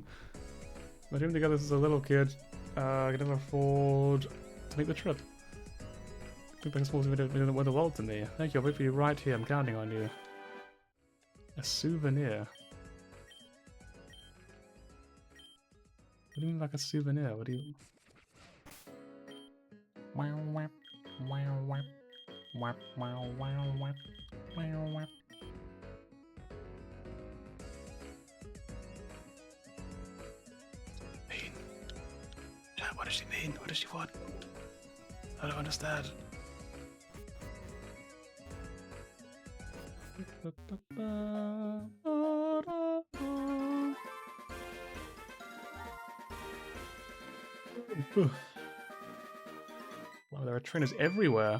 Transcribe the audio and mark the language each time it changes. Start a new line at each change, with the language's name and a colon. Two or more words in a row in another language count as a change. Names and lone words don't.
English: My dream together as a little kid. I could never afford to make the trip. Could bring a small souvenir in the world to me. Thank you, I'll wait for you right here. I'm counting on you. A souvenir? What do you mean like a souvenir? What do you... Wow, wap, wow, wap, wap, wow, wow, wap, wow, wap. Mean? What does she mean? What does she want? I don't understand. Wow, there are trainers everywhere.